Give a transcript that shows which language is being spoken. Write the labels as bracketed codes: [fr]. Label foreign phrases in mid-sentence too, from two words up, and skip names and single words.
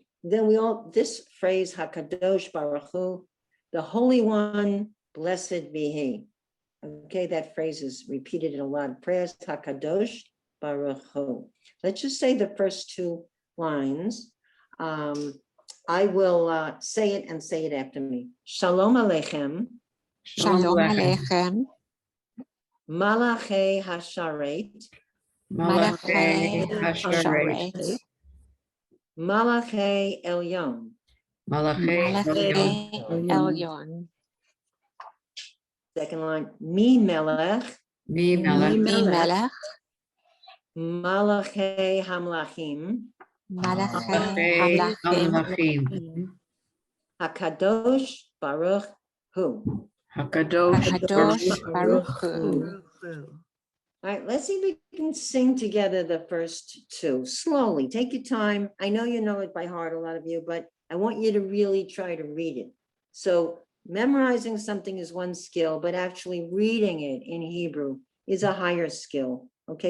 [en] Then this phrase, [he] הקדוש ברוך הוא, [en] the Holy One, blessed be He. Okay, that phrase is repeated in a lot of prayers, [he] הקדוש ברוך הוא. [en] Let's just say the first 2 lines. I will say it and say it after me. [he] שלום עליכם. שלום עליכם. מלאכי השרת. מלאכי השרת. מלאכי עליון. מלאכי עליון. [en] Second line, [he] מי מלך, Melech, מלכי המלכים, מלכי המלכים, הקדוש ברוך הוא. הקדוש ברוך הוא. [en] All right, let's see if we can sing together the first two slowly. Take your time. I know you know it by heart, a lot of you, but I want you to really try to read it. So memorizing something is one skill, but actually reading it in Hebrew is a higher skill, okay?